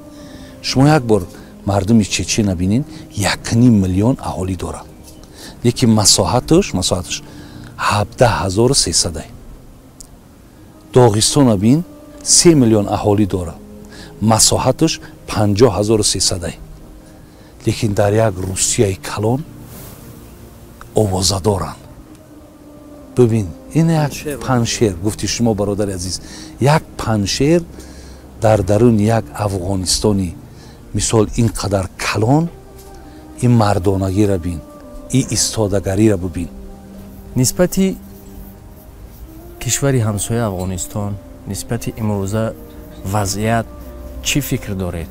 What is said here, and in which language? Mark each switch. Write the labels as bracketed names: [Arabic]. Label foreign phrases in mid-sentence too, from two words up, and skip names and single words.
[Tajik] шумо як бор мардуми чечена бинин, 1,5 миллион аҳолӣ дорад, лекин масоҳаташ 17,300. доғистона бин 3 миллион аҳолӣ дорад, масоҳаташ 50,300. лекин дар як русияи калон овоза доранд. [Persian] ببین این یک پنشیر گفتی شما برادر عزیز، یک پنشیر در درون یک افغانستانی مثال اینقدر کلان، این مردانگی را بین، این ایستادگری را ببین. نسبتی کشوری همسایه افغانستان نسبتی امروزه وضعیت چی فکر دارید؟